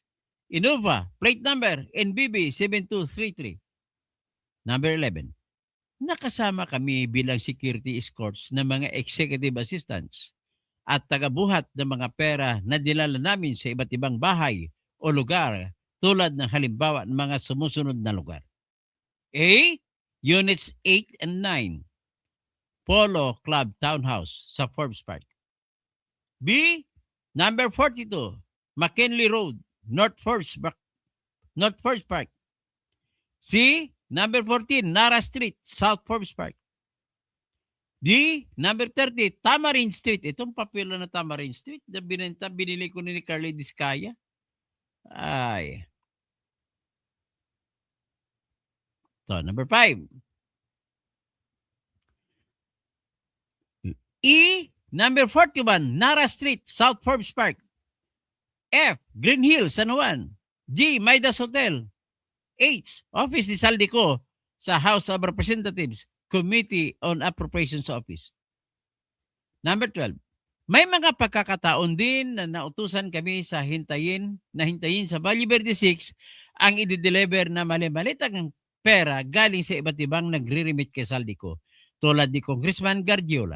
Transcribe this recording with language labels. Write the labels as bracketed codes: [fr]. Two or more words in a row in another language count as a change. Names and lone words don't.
[en] Innova plate number NBB 7233. Number 11. [tl] Nakasama kami bilang [en] security escorts [tl] ng mga [en] executive assistants [tl] at tagabuhat ng mga pera na dinala namin sa iba't ibang bahay o lugar tulad ng halimbawa ng mga sumusunod na lugar. [en] A. Units 8 and 9. [tl] Polo Club Townhouse sa Forbes Park. B. Number 42. McKinley Road, North Forbes Park. C. Number 14, Nara Street, South Forbes Park. D. Number 30, Tamarind Street. Itong papel na Tamarind Street na binili ko ni Carly Discaya. Ay. So, number 5. E. Number 41, Nara Street, South Forbes Park. F. Green Hills, San Juan. G. Midas Hotel. H. Office ni Saldico sa House of Representatives, Committee on Appropriations Office. Number 12. May mga pagkakataon din na nautusan kami sa hintayin sa Valle Verde 6 ang i-deliver na mali-malitang pera galing sa iba't ibang nagre-remit kay Saldico tulad ni Congressman Gargiola.